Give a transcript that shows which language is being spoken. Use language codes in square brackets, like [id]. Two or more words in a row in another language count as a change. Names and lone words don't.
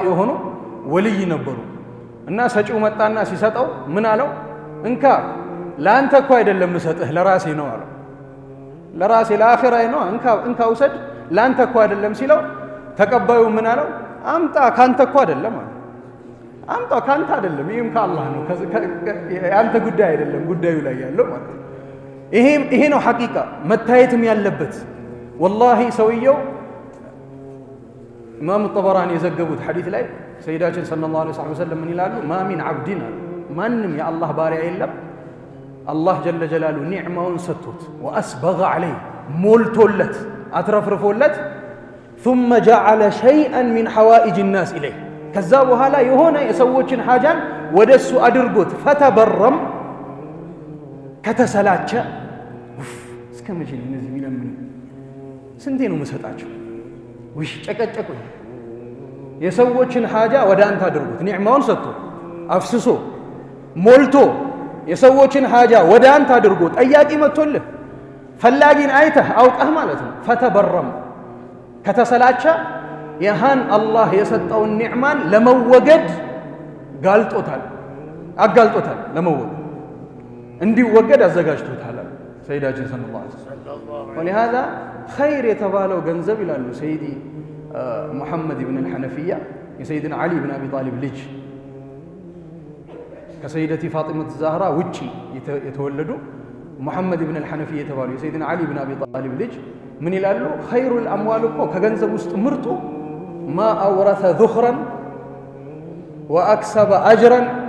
[am] የሆኑ ወልይ ነበሩ እና ሰጪው መጣና ሲሰጠው ምን አለው እንካ ለአንተ እኮ አይደለም ምሰጥህ ለራሴ ነው አለው ለራሴ ለአኺራዬ ነው እንካ ውሰድ ለአንተ እኮ አይደለም ሲለው ተቀባዩ ምን አለው አምጣ ካንተ እኮ አይደለም አለ አምጣ ካንተ አይደለም ይሄም ከአላህ ነው ያንተ ጉዳይ አይደለም ጉዳዩ ላይ ያለው ማለት ነው ይሄ ነው ሐቂቃ መታየትም ያለበት ወላሂ ሰውየው ኢማም ጠበራኒ የዘገቡት ሐዲስ ላይ ሰይዳችን [ar] صلى الله عليه وسلم [am] ምን ይላሉ [ar] ما من عبد [am] ማንም የአላህ ባሪያ የለም አላህ [ar] جل جلاله [am] ኒዕማውን ሰጥቶት [ar] وأسبغ عليه [am] ሞልቶለት አትረፍርፎለት [ar] ثم جعل شيئا من حوائج الناس إليه [am] ከዛ በኋላ የሆነ የሰዎችን ሐጃን ወደሱ አድርጎት ፈተበረም ከተሰላቸ እስከ መቼ እነዚህ የሚለምኑ ስንቴ ነው መሰጣቸው ውሽ ጨቀጨቁኝ የሰዎችን ሐጃ ወደ አንተ አድርጎት ኒዕማውን ሰጥቶ አፍስሶ ሞልቶ የሰዎችን ሐጃ ወደ አንተ አድርጎ ጠያቂ መጥቶልህ ፈላጊን አይተህ አውቀህ ማለት ነው ፈተበረም ከተሰላቸ ያሃን አላህ የሰጠውን ኒዕማን ለመወገድ አጋልጦታል ለመወገድ እንዲወገድ አዘጋጅቶታል ሰይዳችን [ar] صلى الله عليه وسلم ولهذا خير [am] የተባለው ገንዘብ ይላሉ ሰይዲ ሙሐመድ ኢብኑ አልሐነፊያ የሰይድና ዓሊ ኢብኑ አቢ ጣሊብ ልጅ ከሰይደቲ ፋጢመት ዛህራ ውጪ የተወለዱ ሙሐመድ ኢብኑ አልሐነፊያ የተባሉ የሰይድና ዓሊ ኢብኑ አቢ ጣሊብ ልጅ ምን ይላሉ [ar] خير الأموال [am] እኮ ከገንዘብ ውስጥ ምርጡ [ar] ما أورث ذكرا وأكسب أجرا